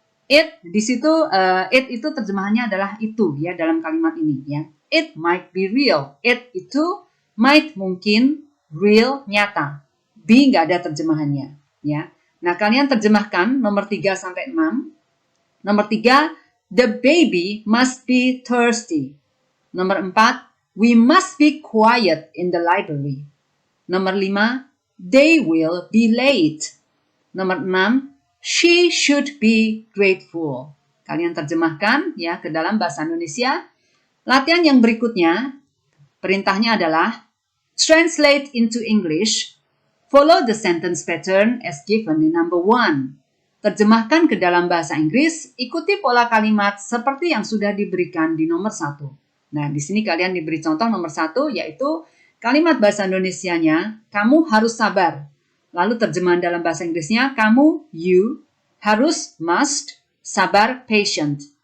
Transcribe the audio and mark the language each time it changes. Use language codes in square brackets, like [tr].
[id] It di situ it itu terjemahannya adalah itu ya dalam kalimat ini ya. [en] It might be real. It itu might mungkin, real nyata. [id] Be nggak ada terjemahannya ya. Nah, kalian terjemahkan nomor 3 sampai 6. Nomor 3, [en] the baby must be thirsty. [id] Nomor 4, [en] we must be quiet in the library. [id] Nomor 5, [en] they will be late. [id] Nomor 6, [en] she should be grateful. [id] Kalian terjemahkan ya ke dalam bahasa Indonesia. Latihan yang berikutnya, perintahnya adalah [en] translate into English. Follow the sentence pattern as given in number 1. [id] Terjemahkan ke dalam bahasa Inggris, ikuti pola kalimat seperti yang sudah diberikan di nomor 1. Nah, di sini kalian diberi contoh nomor 1, yaitu kalimat bahasa Indonesianya, kamu harus sabar. Lalu terjemahan dalam bahasa Inggrisnya, kamu, you, harus, must, sabar, patient.